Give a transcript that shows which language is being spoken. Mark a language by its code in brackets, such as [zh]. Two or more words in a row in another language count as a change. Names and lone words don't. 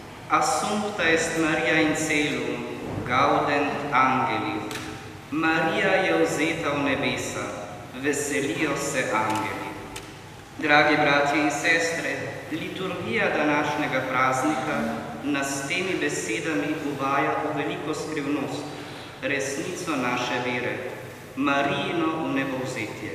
[la] Assumpta est Maria in celum, gaudent angeli. [sl] Maria je vzeta v nebesa, veselijo se angeli. Dragi bratje in sestre, liturgija današnjega praznika nas s temi besedami uvaja v veliko skrivnost, resnico naše vere, Marijino vnebovzetje.